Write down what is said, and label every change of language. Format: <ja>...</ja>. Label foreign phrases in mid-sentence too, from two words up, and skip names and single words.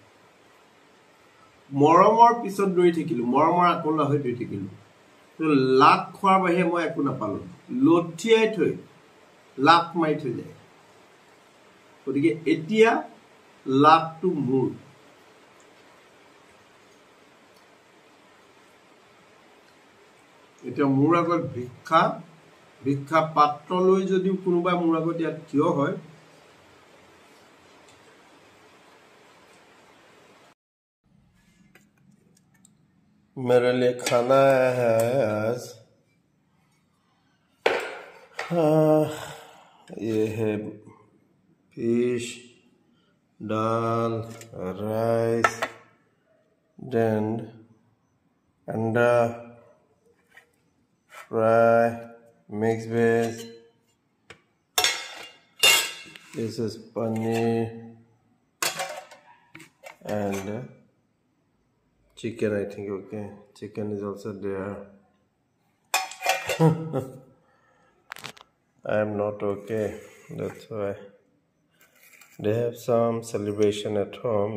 <as>মৰমৰ পিছত দৌৰি থাকিলো মৰমৰ আকৰ্ষণ হৈ দৌৰি থাকিলো লাভ খোৱাৰ বাহিৰে মই একো নাপালো লঠিয়াই থৈ লাভ মাৰি থৈ যায় গতিকে এতিয়া লাভটো মোৰ এতিয়া মোৰ আগত ভিক্ষা পাত্ৰ লৈ যদিও কোনোবাই মোৰ আগত ইয়াত থিয় হয়</as> <hi>मेरे लिए खाना है आज ये है फिश दाल राइस देन अंडा</hi> <en>fry mix veg this is paneer and chicken I think okay chicken is also there I am not okay that's why They have some celebration at home.</en>